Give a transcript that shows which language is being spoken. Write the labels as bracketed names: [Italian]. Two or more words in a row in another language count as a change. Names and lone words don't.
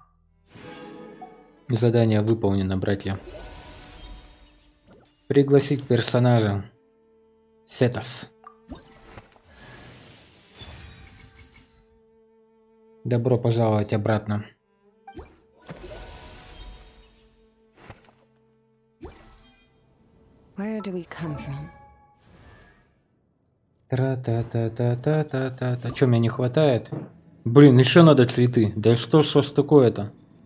[Russian] Задание выполнено, братья. Пригласить персонажа. Сетас. Добро пожаловать обратно. [English] Where do we come from? Тра-та-та-та-та-та-та-та. [Russian] Чё, мне не хватает? Блин, еще надо цветы. Да что ж такое-то?